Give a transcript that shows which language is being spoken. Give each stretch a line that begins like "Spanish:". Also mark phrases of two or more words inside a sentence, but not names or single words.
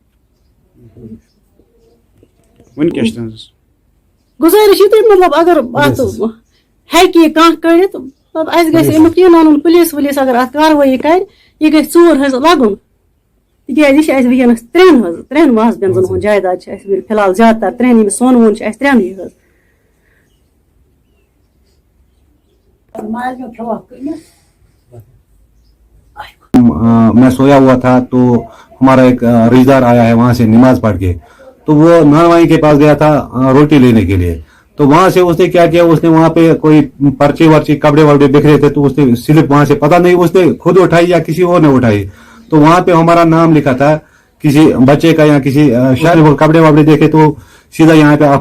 Kashmiri: گُزٲرِش یِتُے مطلب اگر اتھ ہیٚکہِ یہِ کانٛہہ کٔڑِتھ مطلب اَسہِ گژھِ امیُک یہِ وَنُن پُلیٖس وُلیٖس اگر اتھ کاروٲیی کرِ یہِ گژھِ ژوٗر حظ لگُن تِکیازِ یہِ چھِ اَسہِ وٕنکیٚنس 3 ماسبیٚنزن ہُنٛد جایداد چھِ اَسہِ فِلحال زیادٕ تر 3 ییٚمِس سۄن ووٚن چھِ اَسہِ 3 حظ
Urdu: میں سویا ہوا تھا تو ہمارا ایک رشتہ دار آیا ہے وہاں سے نماز پڑھ کے تو وہ نانوائی کے پاس گیا تھا روٹی لینے کے لیے تو وہاں سے اس نے کیا کیا اس نے وہاں پہ کوئی پرچے ورچے کپڑے وپڑے بکھرے تھے تو اس نے سلپ وہاں سے پتہ نہیں اس نے خود اٹھائی یا کسی اور نے اٹھائی تو وہاں پہ ہمارا نام لکھا تھا کسی بچے کا یا کسی شاید وہ کپڑے وپڑے دیکھے تو سیدھا یہاں پہ آپ